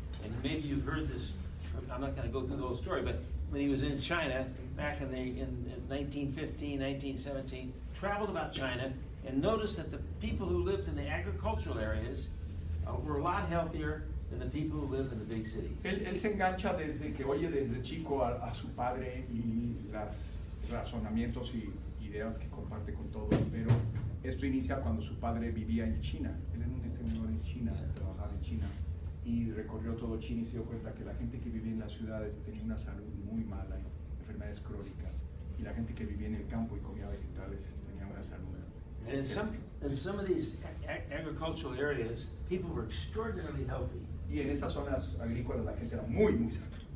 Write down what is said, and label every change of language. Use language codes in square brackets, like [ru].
[en] And maybe you've heard this. I'm not going to go through the whole story, but when he was in China back in 1915, 1917, traveled about China and noticed that the people who lived in the agricultural areas were a lot healthier than the people who live in the big cities. [es] Él se engancha desde que oye desde chico a su padre y los razonamientos y ideas que comparte con todos, pero esto inicia cuando su padre vivía en China. Él era un exterminador en China, trabajaba en China y recorrió todo China y se dio cuenta que la gente que vivía en las ciudades tenía una salud muy mala, enfermedades crónicas, y la gente que vivía en el campo y comía vegetales tenía una salud. [en] And in some of these agricultural areas, people were extraordinarily healthy. [es] Y en esas zonas agrícolas la gente era muy, muy sana.